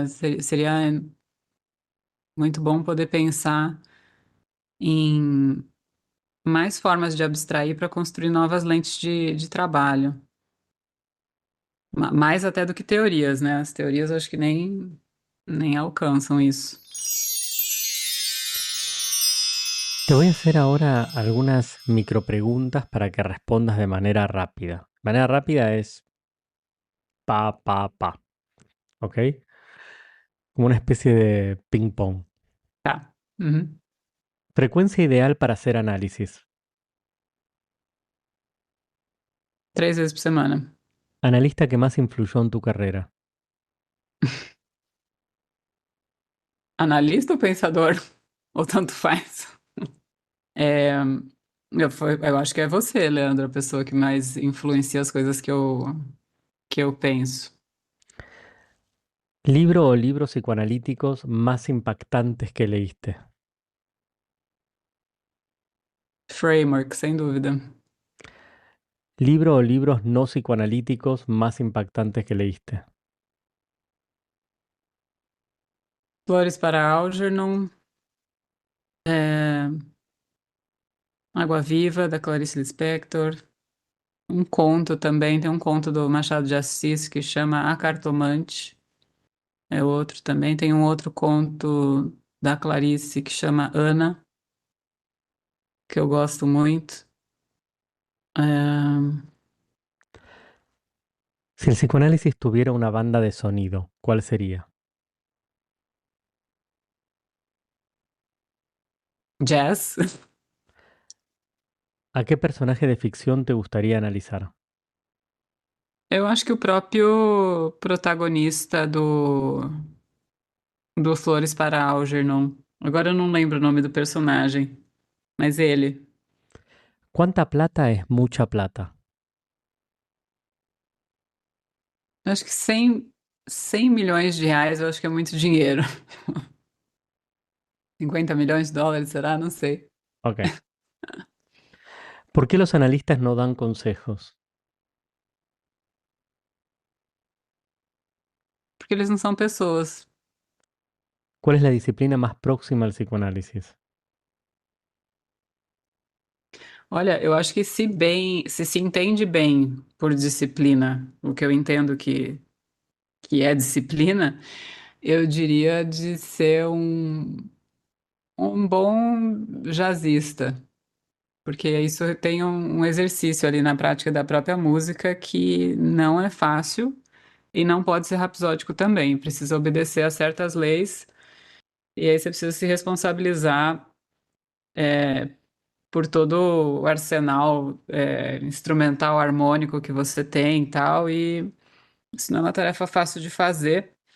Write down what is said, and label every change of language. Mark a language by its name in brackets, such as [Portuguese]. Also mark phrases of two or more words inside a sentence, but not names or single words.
[Portuguese] Seria muito bom poder pensar em mais formas de abstrair para construir novas lentes de trabalho. Mais até do que teorias, né? As teorias eu acho que nem alcançam isso. [Spanish] Te voy a hacer ahora algunas micropreguntas para que respondas de manera rápida. Manera rápida es pa, ¿ok? Como una especie de ping pong. [Portuguese] Tá. Uhum. [Spanish] Frecuencia ideal para hacer análisis. [Portuguese] 3 vezes por semana. [Spanish] Analista que más influyó en tu carrera. [Portuguese] Analista ou pensador? Ou tanto faz? É, eu acho que é você, Leandro, a pessoa que mais influencia as coisas que eu penso. [Spanish] Libro o libros psicoanalíticos más impactantes que leíste. [Portuguese] Framework, sem dúvida. [Spanish] Libro o libros no psicoanalíticos más impactantes que leíste. [Portuguese] Flores para Algernon. Água Viva, da Clarice Lispector. Um conto também, tem um conto do Machado de Assis que chama A Cartomante. É outro também. Tem um outro conto da Clarice que chama Ana, que eu gosto muito. É, [Spanish] Si el psicoanálisis tuviera una banda de sonido, ¿cuál sería? [Portuguese] Jazz. [Spanish] ¿A qué personaje de ficción te gustaría analizar? [Portuguese] Eu acho que o próprio protagonista do Flores para Algernon. Agora eu não lembro o nome do personagem, mas ele. [Spanish] ¿Cuánta plata es mucha plata? [Portuguese] Eu acho que 100 milhões de reais, eu acho que é muito dinheiro. 50 milhões de dólares, será? Não sei. Ok. [Spanish] ¿Por qué los analistas no dan consejos? [Portuguese] Porque eles não são pessoas. [Spanish] ¿Cuál es la disciplina más próxima al psicoanálisis? [Portuguese] Olha, eu acho que se entende bem por disciplina, o que eu entendo que é disciplina, eu diria de ser um bom jazzista, porque isso tem um exercício ali na prática da própria música que não é fácil e não pode ser rapsódico também, precisa obedecer a certas leis e aí você precisa se responsabilizar por todo o arsenal instrumental harmônico que você tem e tal, e isso não é uma tarefa fácil de fazer.